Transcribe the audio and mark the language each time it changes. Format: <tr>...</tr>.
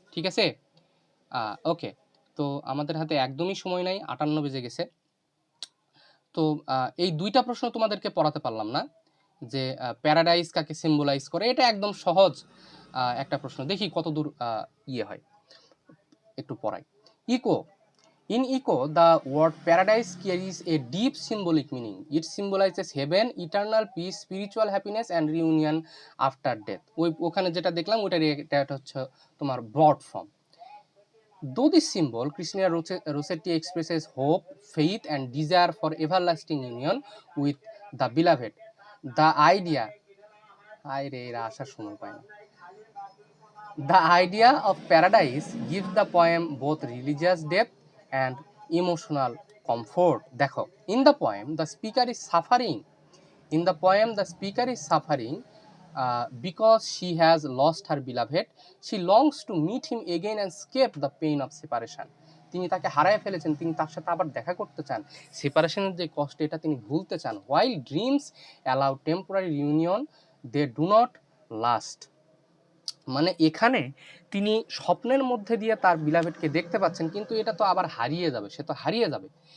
<bn>ঠিক আছে, ওকে। তো আমাদের হাতে একদমই সময় নাই, 58 বেজে গেছে। তো এই দুইটা প্রশ্ন তোমাদেরকে পড়াতে পারলাম না, যে প্যারাডাইস কাকে সিম্বলাইজ করে। এটা একদম সহজ একটা প্রশ্ন, দেখি কতদূর ইয়ে হয়, একটু পড়াই।</bn> <en>Eco. In Eco, the word paradise carries a deep symbolic meaning. It symbolizes heaven, eternal peace, spiritual happiness and reunion after death.</en> <bn>ওখানে যেটা দেখলাম এটা হচ্ছে তোমার broad form.</bn> <en>Though this symbol, Christina Rossetti expresses hope, faith and desire for everlasting union with the beloved. The idea,</en> <bn>এরা আসার সময় পায় না।</bn> <en>The idea of paradise gives the poem both religious depth and emotional comfort.</en> <bn>দেখো,</bn> <en>in the poem the speaker is suffering. In the poem the speaker is suffering because she has lost her beloved. She longs to meet him again and escape the pain of separation.</en> <bn>তিনি তাকে হারায় ফেলেছেন, তিনি তার সাথে আবার দেখা করতে চান, সেপারেশনের যে কষ্ট এটা তিনি ভুলতে চান।</bn> <en>While dreams allow temporary reunion, they do not last.</en> <bn>মানে এখানে তিনি স্বপ্নের মধ্যে দিয়ে তার বিলাভেডকে দেখতে পাচ্ছেন, কিন্তু এটা তো আবার হারিয়ে যাবে, সে তো হারিয়ে যাবে।</bn>